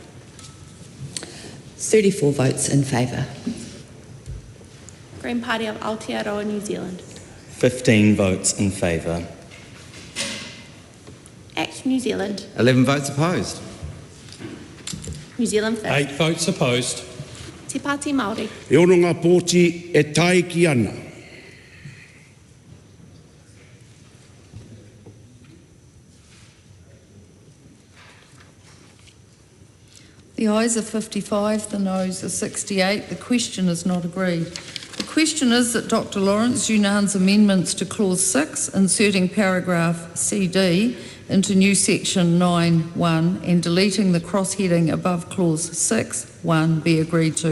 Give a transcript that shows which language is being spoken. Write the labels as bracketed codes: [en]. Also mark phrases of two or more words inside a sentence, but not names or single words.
[en] 34 votes in favour. Green Party of Aotearoa, New Zealand. 15 votes in favour. Action New Zealand. 11 votes opposed. New Zealand first. 8 votes opposed. Te Pāti Māori. [mi] E ono ngā pōti e taiki ana. [en] The ayes are 55, the noes are 68. The question is not agreed. The question is that Dr Lawrence Yunan's amendments to clause 6, inserting paragraph CD into new section 9.1 and deleting the cross-heading above clause 6.1 be agreed to.